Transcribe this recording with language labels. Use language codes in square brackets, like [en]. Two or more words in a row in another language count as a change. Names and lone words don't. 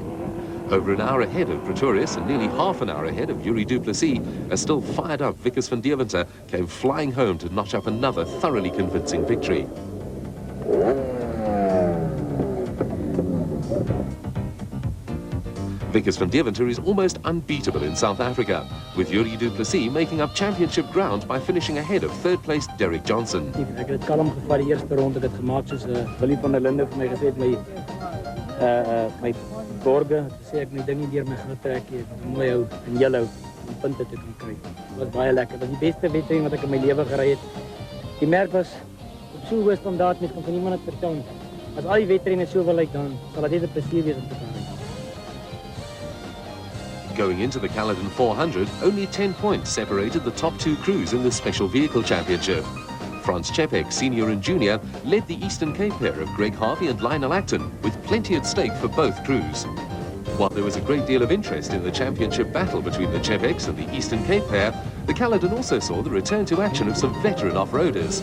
[en] Over an hour ahead of Pretorius and nearly half an hour ahead of Yuri Du Plessis, a still fired-up Vickers van Deventer came flying home to notch up another thoroughly convincing victory. Vickers van Deventer is almost unbeatable in South Africa, with Yuri Du Plessis making up championship ground by finishing ahead of third-placed Derek Johnson. [af] Ek het dit kalm gevat die eerste ronde, ek het gemaak soos Willie van der Linde vir my gesê het, my borge, sê ek my ding nie deur my gaan trek nie, mooi hou en heel hou om punte te kan kry. Dit was baie lekker. Dit was die beste wedstryd wat ek in my lewe gery het. Die merk was op so hoë standaard, mens kan van niemand dit vertel. As al die wedstryde so wil lyk, dan sal dit net 'n plesier wees om te kan ry. [en] Going into the Caledon 400, only 10 points separated the top two crews in the Special Vehicle Championship. Franz Czepek, Senior and Junior, led the Eastern Cape pair of Greg Harvey and Lionel Acton, with plenty at stake for both crews. While there was a great deal of interest in the championship battle between the Czepeks and the Eastern Cape pair, the Caledon also saw the return to action of some veteran off-roaders.